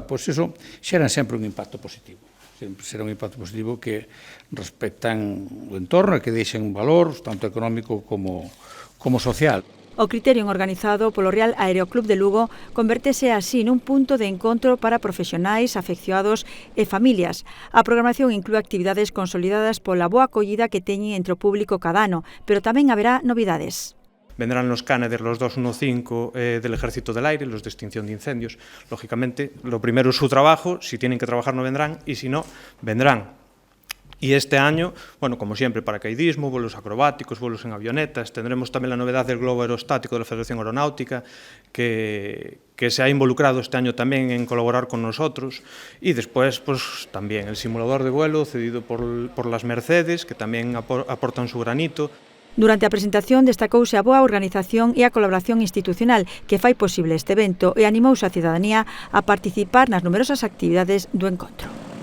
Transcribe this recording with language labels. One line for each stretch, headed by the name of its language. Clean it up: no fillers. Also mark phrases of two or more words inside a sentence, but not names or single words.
Galician: Pois iso xera sempre un impacto positivo. Sempre será un impacto positivo que respectan o entorno e que deixen valor, tanto económico como social. O Criterium organizado polo Real Aeroclub de Lugo convertese así nun punto de encontro para profesionais, afeccionados e familias. A programación inclúe actividades consolidadas pola boa acollida que teñen entre o público cada ano, pero tamén haberá novidades.
Spanish: Vendrán los Canadair, los 215 del Ejército del Aire, los de extinción de incendios. Lógicamente, lo primero es su trabajo, si tienen que trabajar no vendrán, y si no, vendrán. Y este año, bueno, como siempre, paracaidismo, vuelos acrobáticos, vuelos en avionetas. Tendremos también la novedad del globo aerostático de la Federación Aeronáutica, que se ha involucrado este año también en colaborar con nosotros. Y después, pues también el simulador de vuelo cedido por las Mercedes, que también aportan su granito.
Galician: Durante a presentación destacouse a boa organización e a colaboración institucional que fai posible este evento e animouse a cidadanía a participar nas numerosas actividades do encontro.